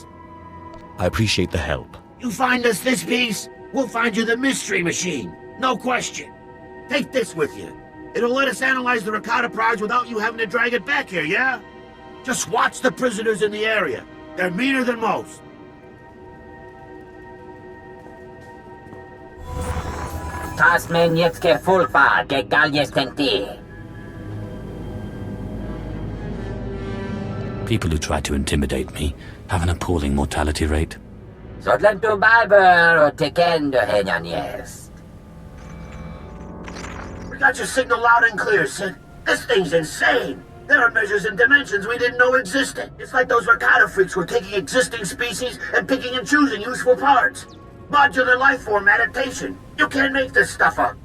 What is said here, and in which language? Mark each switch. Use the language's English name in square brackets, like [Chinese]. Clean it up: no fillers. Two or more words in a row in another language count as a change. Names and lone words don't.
[English] I appreciate the help. You find us this piece, we'll find you the mystery machine. No question. Take this with you. It'll let us analyze the Rakata prize without you having to drag it back here, yeah? Just watch the prisoners in the area. They're meaner than most. Tasmanieckie fulpa, gegalje People who try to intimidate me have an appalling mortality rate. Zodlentu Biber, tekendo henyan. We got your signal loud and clear, Sid. This thing's insane. There are measures and dimensions we didn't know existed. It's like those Rakata freaks were taking existing species and picking and choosing useful parts. Modular life form adaptation. You can't make this stuff up.